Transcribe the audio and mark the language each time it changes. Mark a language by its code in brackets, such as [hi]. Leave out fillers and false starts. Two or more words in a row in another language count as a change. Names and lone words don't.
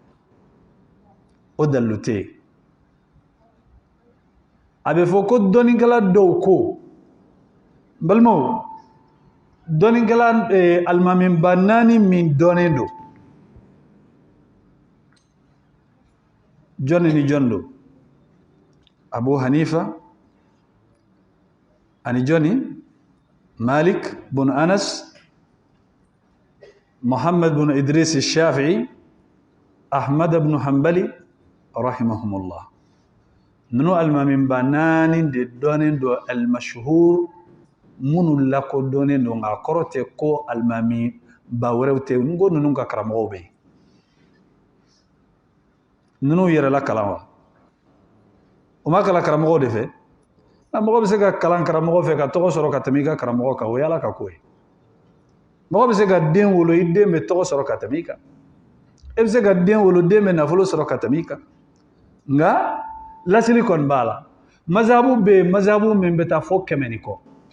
[bm] o dalilu tɛ yen a bɛ fɔ ko dɔnnikɛla dɔw ko n balimaw dɔnnikɛla alimamiba 4 min dɔnnen don jɔnni ni jɔn don Abu Hanifa ani jɔnni Malik bin Anas Muhammad bin Idris Shafi'i Ahmad bin Hanbali rahimahumullah nunu alimamiba 4 de dɔnnen don al-mashhur minnu lakodɔnnen don nka kɔrɔ tɛ ko alimamiba wɛrɛw tɛ n ko ninnu ka karamɔgɔw bɛ yen ninnu yɛrɛla kalan wa o ma kalan karamɔgɔw de fɛ mɔgɔ bɛ se ka kalan karamɔgɔ fɛ ka tɔgɔ sɔrɔ ka tɛmɛ i ka karamɔgɔ kan o ye ala ka ko ye mɔgɔ bɛ se ka den wolo i den bɛ tɔgɔ sɔrɔ ka tɛmɛ i kan e bɛ se ka den wolo den bɛ nafolo sɔrɔ ka tɛmɛ i kan nka lasili kɔni b'a la mazabu bɛ yen mazabu min bɛ taa fɔ 100 ni kɔ